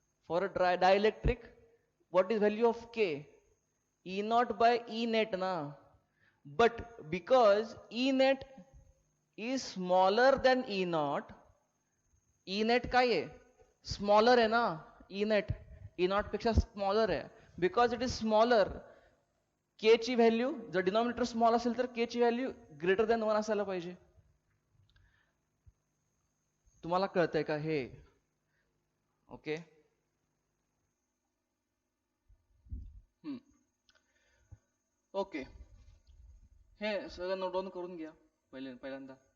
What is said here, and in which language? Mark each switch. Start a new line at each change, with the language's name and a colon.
English: For dielectric what is value of K? E naught by E net ना. But because E net is smaller than E naught, E net
Marathi: काय आहे? Smaller आहे ना. E net E naught पेक्षा smaller आहे.
English: Because it is smaller,
Marathi: K ची value जर denominator small असेल तर K ची व्हॅल्यू ग्रेटर दॅन 1 असायला पाहिजे. तुम्हाला कळतंय का हे? ओके, ओके, हे सगळं नोट डाऊन करून घ्या पहिल्यांदा.